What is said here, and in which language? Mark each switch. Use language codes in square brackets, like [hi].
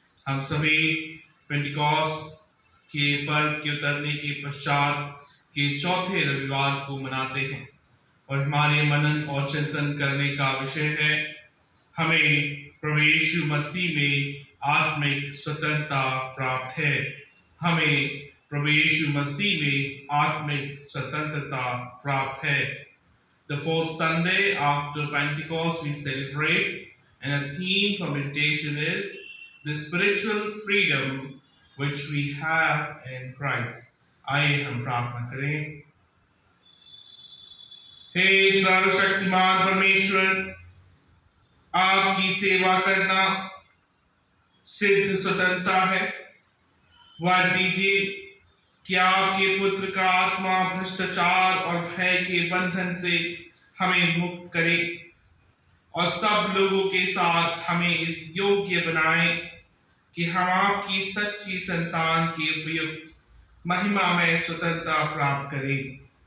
[hi] हम सभी पेंटिकॉस्ट के पर्व के उतरने के पश्चात के चौथे रविवार को मनाते हैं और हमारे मनन और चिंतन करने का विषय है, हमें प्रभु यीशु मसीह में आत्मिक स्वतंत्रता प्राप्त है। हमें प्रभु यीशु मसीह में आत्मिक स्वतंत्रता प्राप्त है। [en] The fourth Sunday after Pentecost we celebrate, and a theme for meditation is the spiritual freedom which we have in Christ. [hi] आइए हम प्रार्थना करें। हे सर्वशक्तिमान परमेश्वर, आपकी सेवा करना सिद्ध स्वतंत्रता है। वर दीजिए कि आपके पुत्र का आत्मा भ्रष्टाचार और भय के बंधन से हमें मुक्त करे और सब लोगों के साथ हमें इस योग्य बनाए कि हम आपकी सच्ची संतान के उपयुक्त महिमा में स्वतंत्रता प्राप्त करें।